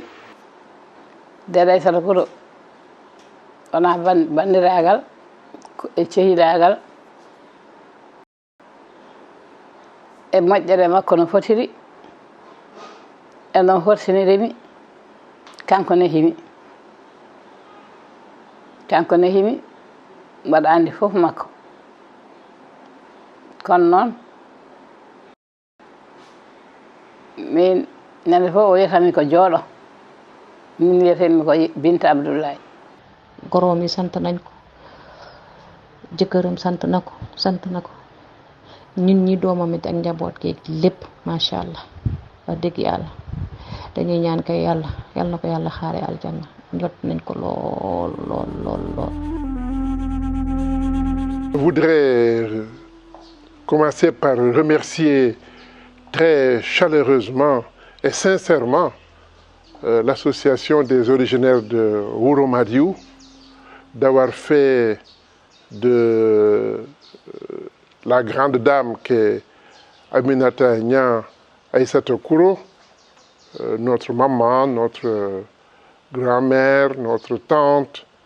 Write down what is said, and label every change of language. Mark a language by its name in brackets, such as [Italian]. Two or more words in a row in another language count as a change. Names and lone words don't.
[Fula] Dede Sala Kouro wona bandiragal e cehilagal e moƴƴere makko no fotiri e non fortinirimi kanko nehimi mbaɗa andi fof makko kono noon min ñande fof o wiyatami ko jooɗo min wiyatemi ko Binta Abdoulaye [Wolof] goroom yi sant nañ ko jëkkëram sant na ko ñun ñi doomam it ak njaboot gi lépp macha allah wax dëgg yàlla dañuy ñaan kay yàlla na ko yàlla xaare aljanna jot nañ ko lool. [French] Je voudrais commencer par remercier très chaleureusement et sincèrement l'association des originaires de Wuro Madiou d'avoir fait de la grande dame qu'est Aminata Niang Aïssata Kouro, notre maman, notre grand-mère, notre tante,